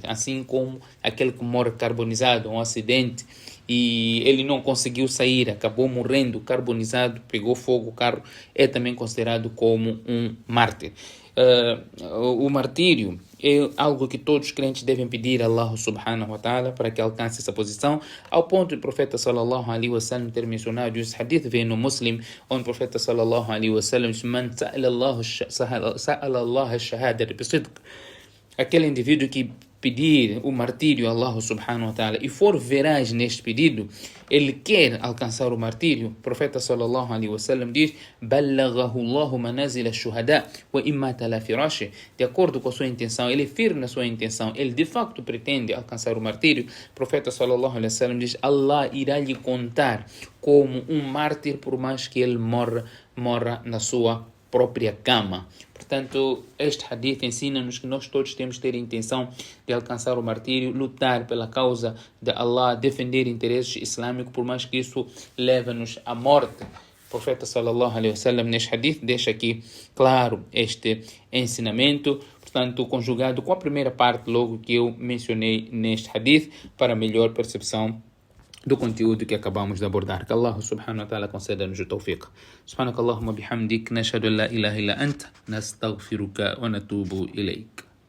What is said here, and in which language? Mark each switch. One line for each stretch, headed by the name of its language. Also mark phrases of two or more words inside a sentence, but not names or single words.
Portuguese: Assim como aquele que morre carbonizado, um acidente, e ele não conseguiu sair, acabou morrendo carbonizado, pegou fogo o carro, é também considerado como um mártir. O martírio é algo que todos os crentes devem pedir a Allah
Arabic: سبحانه وتعالى
Portuguese: para que alcance essa posição, ao ponto do profeta
Arabic: صلى الله عليه وسلم
Portuguese: ter mencionado, esse hadith vem no Muslim, onde o profeta
Arabic: صلى الله عليه وسلم
Portuguese: diz:
Arabic: "من سأل الله الشهادة بصدق",
Portuguese: aquele indivíduo que pedir o martírio a Allah
Arabic: سبحانه وتعالى
Portuguese: e for veraz neste pedido, ele quer alcançar o martírio, o profeta
Arabic: صلى الله عليه وسلم
Portuguese: diz:
Arabic: "بلغه الله منازل الشهداء وإن مات على فراشه",
Portuguese: de acordo com a sua intenção, ele é firme na sua intenção, ele de facto pretende alcançar o martírio, o profeta
Arabic: صلى الله عليه وسلم
Portuguese: diz: Allah irá lhe contar como um mártir por mais que ele morra na sua própria cama. Portanto, este hadith ensina-nos que nós todos temos que ter a intenção de alcançar o martírio, lutar pela causa de Allah, defender interesses islâmicos, por mais que isso leve-nos à morte. O profeta
Arabic: صلى الله عليه وسلم
Portuguese: neste hadith deixa aqui claro este ensinamento, portanto, conjugado com a primeira parte logo que eu mencionei neste hadith, para melhor percepção do conteúdo que acabamos de abordar. Que Allah
Arabic: سبحانه وتعالى
Portuguese: conceda-nos o tawfiq.
Arabic: سبحانك اللهم بحمدك، نشهد أن لا إله إلا أنت، نستغفرك ونتوب إليك.